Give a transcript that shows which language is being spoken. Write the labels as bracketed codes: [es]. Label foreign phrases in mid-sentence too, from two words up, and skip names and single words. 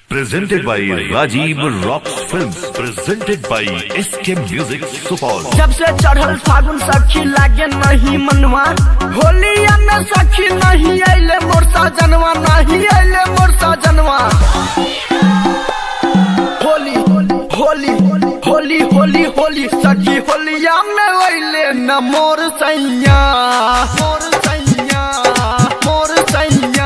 [en] Presented by Rajiv Rocks Films. Presented by SK Music Support. [bho] जब से चढ़ल फागुन सखी लागे नहीं मनवा, होलिया में सखी नहीं आइले मोर सजनवा, नहीं आइले मोर सजनवा। होली होली होली होली होली सखी होलिया में आइले न मोर सैया, मोर सैया, मोर सैया।